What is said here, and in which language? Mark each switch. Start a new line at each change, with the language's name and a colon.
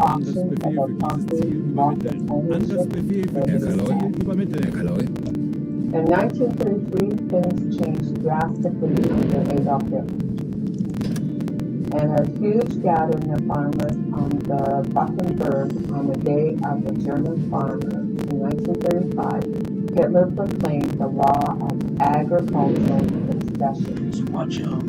English: auction of our property, office ownership,
German: Angriffsbefehl für dieses Ziel übermitteln.
English: In 1933, things changed drastically under Adolf Hitler. And a huge gathering of farmers on the Buchenberg on the day of the German farmers in 1935, Hitler proclaimed the law of agricultural succession.